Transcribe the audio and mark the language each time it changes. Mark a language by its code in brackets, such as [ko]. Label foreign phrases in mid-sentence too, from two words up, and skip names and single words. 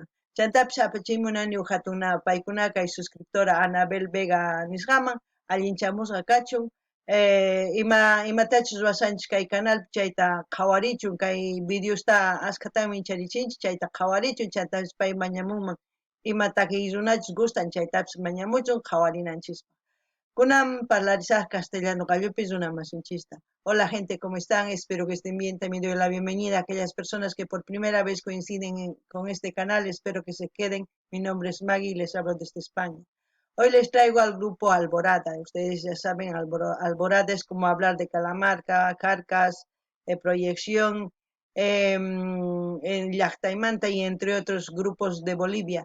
[qu] Chantapis apachimunani hatuna paykuna kay suscriptora Anabel Vega nisqaman allinchamusqa kachun imatachus ruwasanchis kay canal chayta qhawarichun kay videosta askatami charichinchis chayta qhawarichun chantapis pay mañamunman imata kay runachus gustan chaytapis mañamuchun qhawarinanchis. Kunan parlarisaq castellano qallupis runa masinchista. [es] Hola gente, ¿cómo están? Espero que estén bien. También doy la bienvenida a aquellas personas que por primera vez coinciden con este canal. Espero que se queden. Mi nombre es Maggie y les hablo desde España. Hoy les traigo al grupo Alborada. Ustedes ya saben, Alborada es como hablar de Calamarca, Carcas, Proyección, en Llaqtaymanta y entre otros grupos de Bolivia.